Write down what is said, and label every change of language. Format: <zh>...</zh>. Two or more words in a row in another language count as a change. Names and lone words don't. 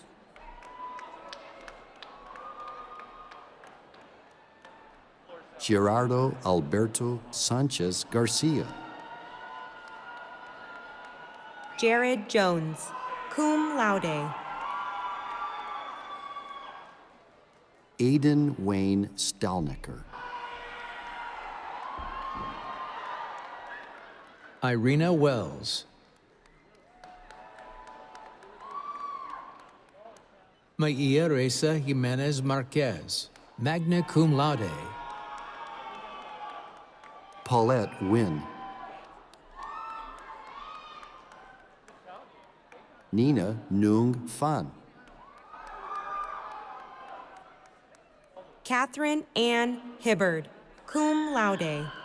<en>Gerardo Alberto Sanchez Garcia. Jared Jones,</en> <la>cum laude.</la> <en>Aidan Wayne Stalnecker. Irina Wells. Maia Reza Jimenez Marquez,</en> <la>magna cum laude.</la> <en>Paulette Wynn. Nina Nung Fan. Catherine Ann Hibbard,</en> <la>cum laude.</la>